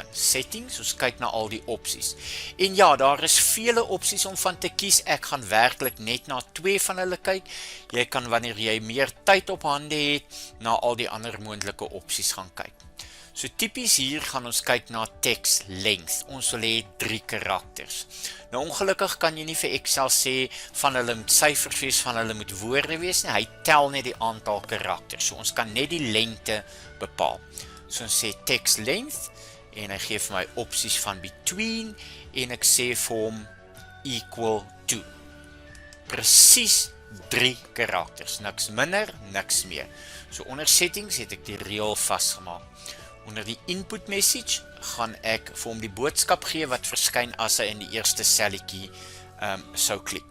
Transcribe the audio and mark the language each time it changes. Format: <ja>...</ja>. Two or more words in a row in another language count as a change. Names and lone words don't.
<af>Settings, ons kyk na al die opsies. En ja, daar is vele opsies om van te kies. Ek gaan werklik net na 2 van hulle kyk. Jy kan wanneer jy meer tyd op hande het, na al die ander moontlike opsies gaan kyk. So tipies hier gaan ons kyk na</af> <en>text length.</en> <af>Ons wil hê 3 karakters. Nou ongelukkig kan jy nie vir Excel sê van hulle moet syfers wees, van hulle moet woorde wees nie. Hy tel net die aantal karakters. So ons kan net die lengte bepaal. So ons sê</af> <en>text length</en> <af>en hy gee vir my opsies van between en ek sê vir hom</af> <en>equal to.</en> <af>Presies 3 karakters, niks minder, niks meer. So onder settings het ek die reël vasgemaak. Onder die</af> <en>input message</en> <af>gaan ek vir hom die boodskap gee wat verskyn as hy in die eerste selletjie sou klik.</af>